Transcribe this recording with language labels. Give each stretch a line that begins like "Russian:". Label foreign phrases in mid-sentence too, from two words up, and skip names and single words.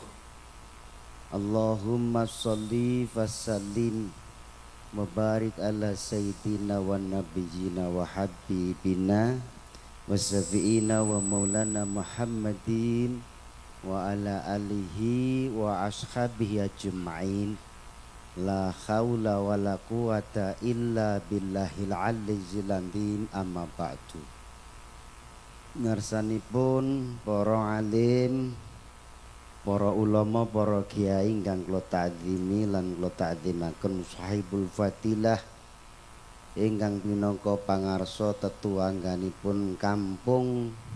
Arabic: اللهم صل وسلم وبارك على سيدنا ونبينا وحبيبنا وشفيعنا ومولانا محمد وعلى آله وأصحابه أجمعين. لا حول ولا قوة إلا بالله العلي العظيم. أما بعد.
Javanese: Ngarsanipun para alim, para ulama, para kiai ingkang kula ta'zimi lan kula ta'zimaken
Arabic: صاحب الفضيلة
Javanese: ingkang minangka pangarsa tetuangganipun kampung